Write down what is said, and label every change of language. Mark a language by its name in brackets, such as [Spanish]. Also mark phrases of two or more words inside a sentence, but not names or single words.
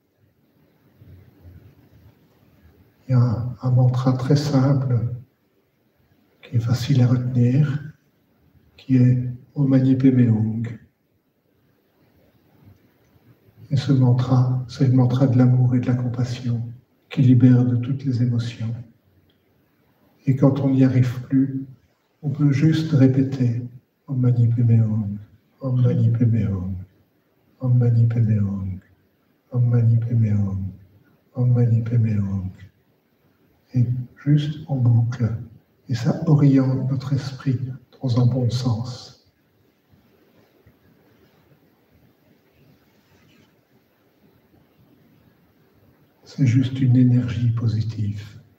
[French] Il y a un mantra très simple, qui est facile à retenir, qui est [Sanskrit] Om Mani Padme Hum. [French] Et ce mantra, c'est le mantra de l'amour et de la compassion, qui libère de toutes les émotions. Et quand on n'y arrive plus, on peut juste répéter [Sanskrit] Om Mani Padme Hum, Om Mani Padme Hum, Om Mani Padme Hum, Om Mani Padme Hum, Om Mani Padme Hum. [French] Et juste en boucle. Et ça oriente notre esprit dans un bon sens. C'est juste une énergie positive.